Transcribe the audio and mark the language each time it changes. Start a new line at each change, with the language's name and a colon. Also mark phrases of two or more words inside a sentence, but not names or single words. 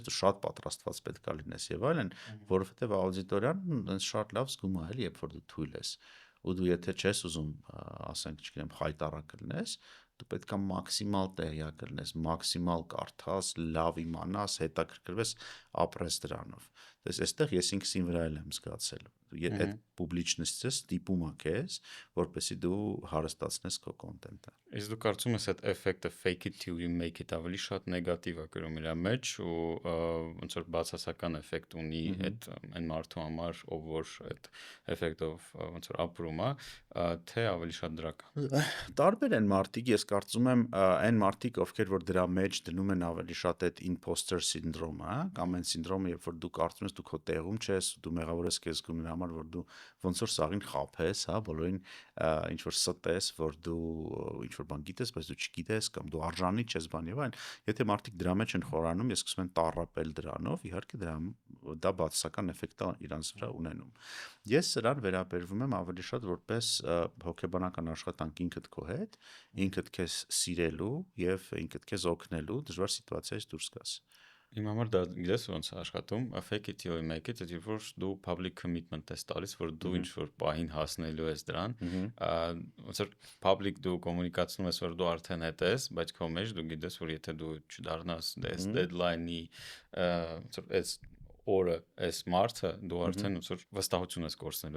Armenian: դու շատ պատրաստված պետքա լինես եւ այլն որովհետեւ աուդիտորիան շատ լավ զգում է էլի երբ որ դու թույլ ես ու դու եթե չես ուզում ասենք չգիտեմ խայտարակ լինես դու պետքա մաքսիմալ տեղյակ լինես մաքսիմալ կարդաս լավ իմանաս հետաքրքրվես ապրես դրանով դες այստեղ ես ինքս ին վրա եմ զգացել այդ պուբլիչնիստը ստիպում է քեզ որպեսզի դու հարստացնես քո կոնտենտը Իսկ դու կարծում ես այդ էֆեկտը
English: fake it till you make it
Armenian: ավելի շատ նեգատիվ է կրում իր մեջ ու ոնց որ բացասական էֆեկտ ունի այդ այն մարդու համար ով որ այդ էֆեկտով ոնց որ ապրում է թե ավելի շատ դրական տարբեր են մարդիկ ես կարծում եմ այն մարդիկ ովքեր որ դրա մեջ դնում են ավելի շատ այդ
English: imposter syndrome-ը
Armenian: կամ այն սինդրոմը երբ որ դու կարծում ես դու քո տեղում չես դու մեղավոր ես քեզ զգում համար որ դու ոնց որ սաղին խափես, հա, բոլորին ինչ որ ստես, որ դու ինչ որ բան գիտես, բայց դու չգիտես կամ դու արժանի չես բան եւ այլն։ Եթե մարդիկ դրա մեջ են խորանում, ես սկսում եմ տառապել դրանով, իհարկե դա բացասական էֆեկտ է իրանց վրա ունենում։ Ես սրան վերաբերվում եմ ավելի շատ որպես հոգեբանական աշխատանք ինքդ քո հետ, ինքդ քեզ սիրելու եւ ինքդ քեզ օգնելու դժվար սիտուացիայից դուրս գաս։ Իմ համար դա գիտես ոնց է աշխատում,
English: fake it till you make it,
Armenian: դեպի որ դու
English: public commitment
Armenian: ես տալիս, որ դու ինչ որ պահին հասնելու ես դրան, ոնց որ public դու կոմունիկացնում ես, որ դու արդեն հետ ես, բայց քո մեջ դու գիտես, որ եթե դու չդառնաս այս deadline-ի, ոնց որ այս օրը, այս մարտը, դու արդեն ոնց որ վստահություն ես կորցնելու